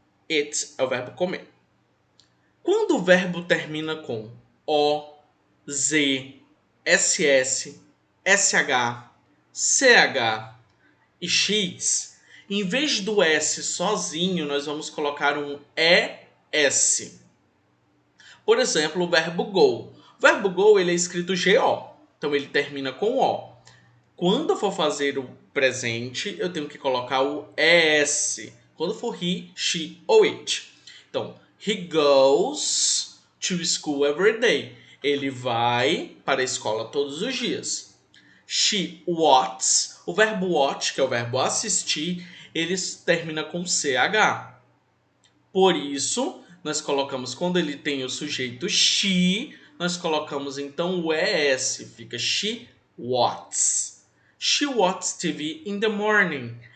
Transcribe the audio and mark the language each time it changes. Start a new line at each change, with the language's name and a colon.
Portuguese: It é o verbo comer. Quando o verbo termina com O, Z, SS, SH, CH e X, em vez do S sozinho, nós vamos colocar um ES. Por exemplo, o verbo go. O verbo go ele é escrito GO, então ele termina com O. Quando eu for fazer o presente, eu tenho que colocar o ES. Quando for he, she ou it.
English: Então, he goes to school every day.
Portuguese: Ele vai para a escola todos os dias.
English: She watches.
Portuguese: O verbo watch, que é o verbo assistir, ele termina com CH. Por isso, nós colocamos, quando ele tem o sujeito she, nós colocamos então o ES.
English: Fica she watches. She watches TV in the morning.